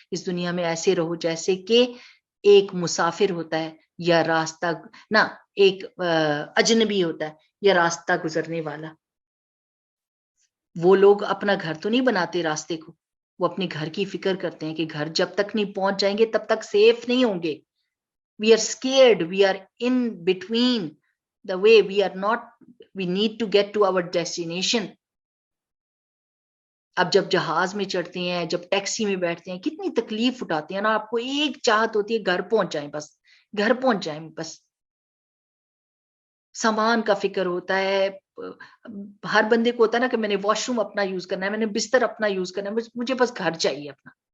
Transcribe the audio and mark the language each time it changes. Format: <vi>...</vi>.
<ur>اس دنیا میں ایسے رہو جیسے کہ ایک مسافر ہوتا ہے یا راستہ نہ ایک اجنبی ہوتا ہے یا راستہ گزرنے والا. وہ لوگ اپنا گھر تو نہیں بناتے راستے کو، وہ اپنے گھر کی فکر کرتے ہیں کہ گھر جب تک نہیں پہنچ جائیں گے تب تک سیف نہیں ہوں گے.</ur> <en>We are scared, we are in between the way we need to get to our destination.</en> <ur>اب جب جہاز میں چڑھتے ہیں, جب ٹیکسی میں بیٹھتے ہیں, کتنی تکلیف اٹھاتے ہیں نا, آپ کو ایک چاہت ہوتی ہے گھر پہنچ جائیں, بس گھر پہنچ جائیں بس. سامان کا فکر ہوتا ہے, ہر بندے کو ہوتا ہے نا کہ میں نے واش روم اپنا یوز کرنا ہے, میں نے بستر اپنا یوز کرنا ہے, مجھے بس گھر چاہیے اپنا.</ur>